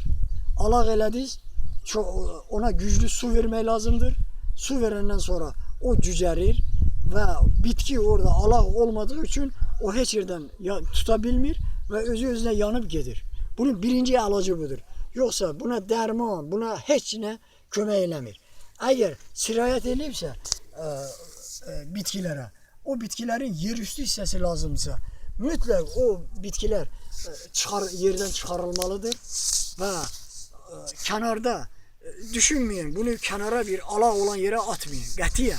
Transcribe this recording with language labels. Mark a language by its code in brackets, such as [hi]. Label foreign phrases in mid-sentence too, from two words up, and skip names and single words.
[az] Alaq elədiniz, ona güclü su vermək lazımdır. Su verəndən sonra o cücərir və bitki orada alaq olmadığı üçün o heç yerdən tuta bilmir və özü-özünə yanıb gedir. Bunun birinci əlacı budur. Yoxsa buna dərman, buna heç nə kömək eləmir. [tr] Eğer sirayet edilirse bitkilere, o bitkilerin yerüstü hissesi lazımsa mutlak o bitkiler yerden çıkarılmalıdır ve kenarda düşünmeyin, bunu kenara bir ala olan yere atmayın katiyen.